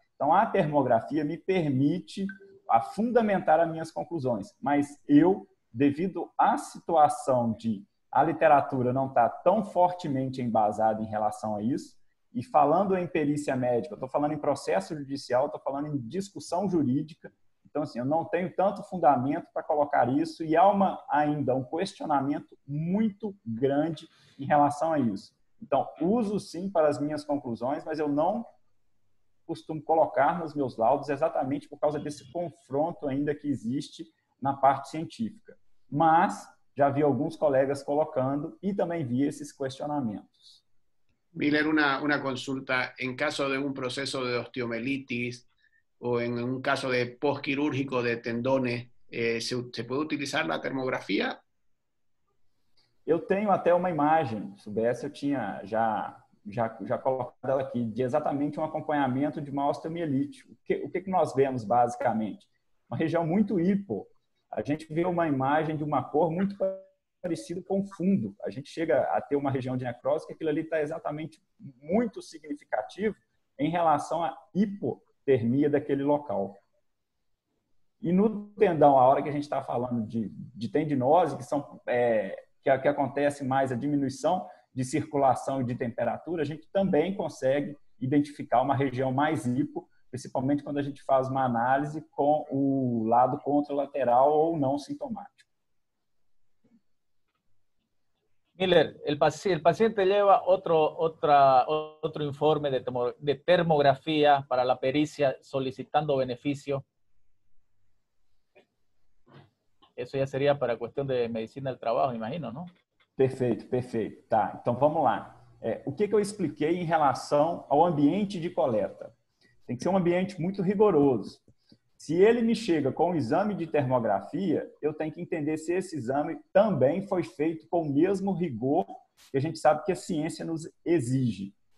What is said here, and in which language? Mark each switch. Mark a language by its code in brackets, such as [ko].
[pt] Então, a termografia me permite fundamentar as minhas conclusões, mas eu, devido à situação de a literatura não estar tão fortemente embasada em relação a isso, e falando em perícia médica, eu estou falando em processo judicial, estou falando em discussão jurídica, então, assim, eu não tenho tanto fundamento para colocar isso e há ainda um questionamento muito grande em relação a isso. Então, uso sim para as minhas conclusões, mas eu não costumo colocar nos meus laudos exatamente por causa desse confronto ainda que existe na parte científica. Mas já vi alguns colegas colocando [es] y también vi esos cuestionamientos. Miller, una consulta. En caso de un proceso de osteomelitis o en un caso de postquirúrgico de tendones, ¿se puede utilizar la termografía? [pt] Eu tenho até uma imagem, se soubesse eu tinha já colocado ela aqui, de exatamente um acompanhamento de uma osteomielite. O que nós vemos basicamente? Uma região muito hipo. A gente vê uma imagem de uma cor muito parecida com o fundo. A gente chega a ter uma região de necrose que aquilo ali está exatamente muito significativo em relação à hipotermia daquele local. E no tendão, a hora que a gente está falando de tendinose, que acontece mais a diminuição de circulação e de temperatura, a gente também consegue identificar uma região mais hipo, principalmente quando a gente faz uma análise com o lado contralateral ou não sintomático. [es] Miller, el paciente lleva otro informe de termografía para la pericia solicitando beneficio. Eso ya sería para cuestión de medicina del trabajo, imagino, ¿no? [pt] Perfeito, perfeito. Tá, então vamos lá. O que eu expliquei em relação ao ambiente de coleta? Tem que ser um ambiente muito rigoroso. Se ele me chega com um exame de termografia, eu tenho que entender se esse exame também foi feito com o mesmo rigor que a gente sabe que a ciência nos exige.